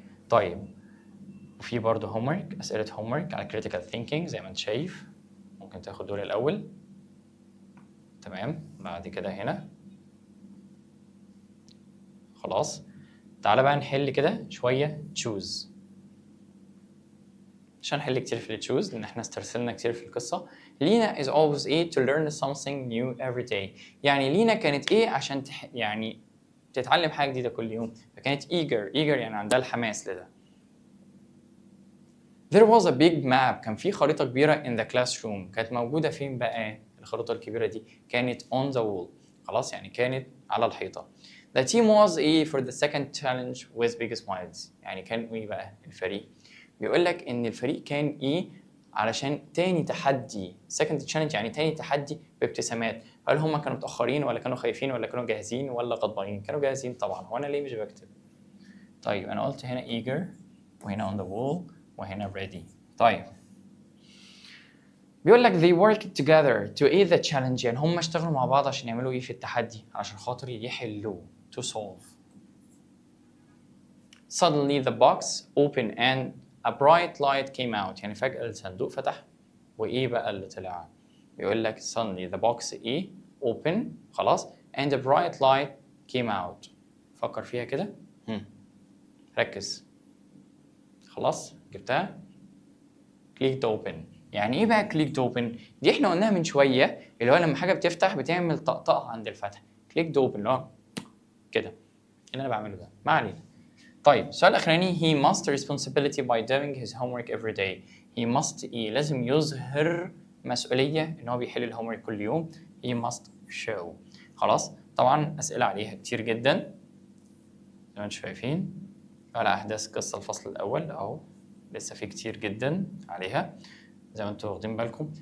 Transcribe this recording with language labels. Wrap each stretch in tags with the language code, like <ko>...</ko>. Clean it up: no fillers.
<ar>طيب وفي برضه homework أسئلة homework على critical thinking زي ما أنت شايف ممكن تاخد دول الأول. تمام بعد كده هنا خلاص تعالى بقى نحل كده شوية choose عشان نحل كتير في choose لأن احنا استرسلنا كتير في القصة.</ar> <en>لينا is always to learn something new every day.</en> <ar>يعني لينا كانت إيه عشان يعني تتعلم حاجة جديدة كل يوم فكانت eager يعني عندها الحماس لده.</ar> <en>There was a big map</en> <ar>كان في خريطة كبيرة</ar> <en>in the classroom.</en> <ar>كانت موجودة فين بقى الخريطة الكبيرة دي؟ كانت</ar> <en>on the wall.</en> <ar>خلاص يعني كانت على الحيطة.</ar> <en>The team was for the second challenge with big smiles.</en> <ar>يعني كان إيه بقى الفريق؟ بيقول لك إن الفريق كان علشان تاني تحدي second challenge يعني تاني تحدي بابتسامات هل هم كانوا متاخرين ولا كانوا خايفين ولا كانوا جاهزين ولا غضبانين؟ كانوا جاهزين طبعا. هو انا ليه مش بكتب؟ طيب انا قلت هنا eager وهنا on the wall وهنا ready. طيب بيقول لك</ar> <en>they worked together to aid the challenge،</en> <ar>يعني هم اشتغلوا مع بعض عشان يعملوا ايه في التحدي؟ عشان خاطر يحلوه</ar> <en>to solve. Suddenly the box opened and a bright light came out،</en> <ar>يعني فجأة الصندوق فتح وايه بقى اللي طلع؟ بيقول لك</ar> <en>suddenly the box ايه open خلاص and a bright light came out.</en> <ar>فكر فيها كده. ركز. خلاص جبتها؟ clicked open. يعني ايه بقى clicked open؟ دي احنا قلناها من شويه، اللي هو لما حاجه بتفتح بتعمل طقطقه عند الفتح. clicked open اللي هو كده اللي انا بعمله ده. ما علينا. طيب السؤال الاخراني</ar> <en>he must responsibility by doing his homework every day. he must</en> <ar>ايه؟ لازم يظهر مسؤوليه ان هو بيحل الهومورك كل يوم.</ar> <en>he must show.</en> <ar>خلاص طبعا اسئله عليها كتير جدا زي ما انتم شايفين على احداث قصه الفصل الاول اهو، لسه في كتير جدا عليها زي ما انتم واخدين بالكم.</ar>